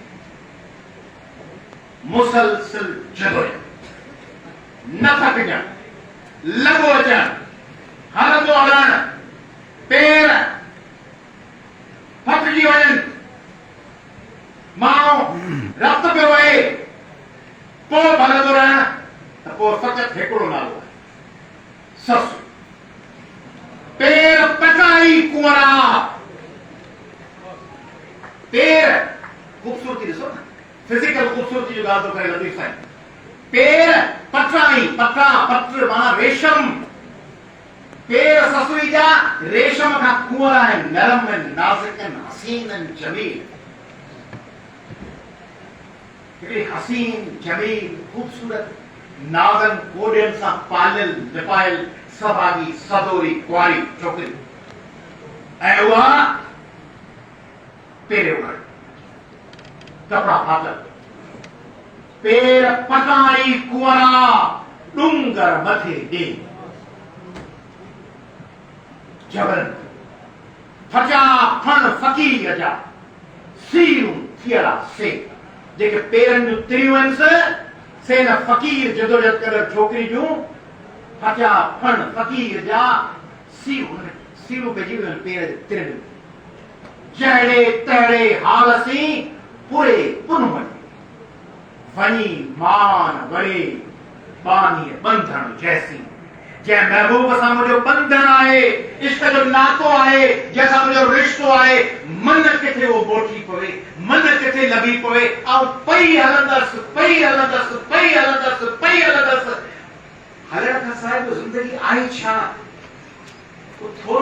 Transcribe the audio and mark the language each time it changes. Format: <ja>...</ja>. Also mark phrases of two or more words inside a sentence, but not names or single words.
<sd>मुसलसल जदोजहद, न थकजण, लॻो अचण, हलंदो हलण, पेर फटिजी वञनि, मां रत पियो आहे पोइ भलंदो रहण त पोइ फ़क़ति हिकिड़ो नालो आहे ससु पेर पटाई कुंवरा पेर खूबसूरती ॾिसो न फिजिकल खूबसूरती जो ॻाल्हि थो करे लतीफ़ साईं पेर पटाई पटा पट माना रेशम पेर ससुई जा रेशम खां कुंवरा आहिनि नरम आहिनि नाज़ुक आहिनि हसीन आहिनि जमील हिकिड़ी हसीन जमील खूबसूरत नाज़न कोडियन सां पालियल लिपायल सभागी सदोरी कुंवारी छोकिरी ऐं उहा पेरे उघड़ कपड़ा फाटल पेर पटाई कुंवरा डूंगर मथे ॾे जबरन फटा फण फ़क़ीर जा सीरूं थियड़ा से जेके पेरनि जूं तिरियूं आहिनि से न फ़क़ीर जदोजहद कंदड़ छोकिरी जूं फटा फण फ़क़ीर जा सीरूं पइजी वियूं आहिनि पेर जे तिरनि जहिड़े तहिड़े हाल सी पूरे पुन वञी मान वरे बानी बंधन जैसी जंहिं महबूब सां मुंहिंजो बंधन आहे इश्क जो नातो आहे जंहिंसां मुंहिंजो रिश्तो आहे मन किथे उहो बोठी पवे मन किथे लॻी पवे ऐं पई हलंदसि पई हलंदसि पई हलंदसि पई हलंदसि हलण खां सवाइ को ज़िंदगी आहे छा थोरो</sd>